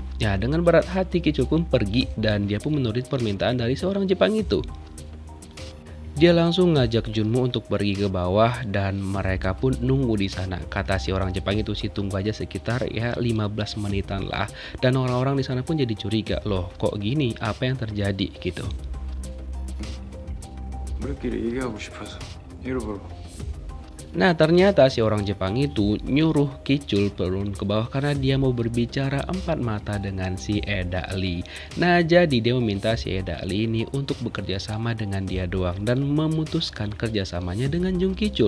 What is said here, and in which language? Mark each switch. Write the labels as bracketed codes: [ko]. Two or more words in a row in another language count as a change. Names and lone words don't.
[id] Ya, dengan berat hati Ki-chul pun pergi dan dia pun menuruti permintaan dari seorang Jepang itu. Dia langsung ngajak Junmu untuk pergi ke bawah dan mereka pun nunggu di sana. Kata si orang Jepang itu sih tunggu aja sekitar ya 15 menitan lah. Dan orang-orang di sana pun jadi curiga, loh kok gini, apa yang terjadi gitu. [ko] 우리끼리 얘기하고 싶어서 잃어버려. [id] Nah, ternyata si orang Jepang itu nyuruh Ki-chul turun ke bawah karena dia mau berbicara empat mata dengan si Eda Lee. Nah, jadi dia meminta si Eda Lee ini untuk bekerja sama dengan dia doang dan memutuskan kerjasamanya dengan Jung Ki-chul.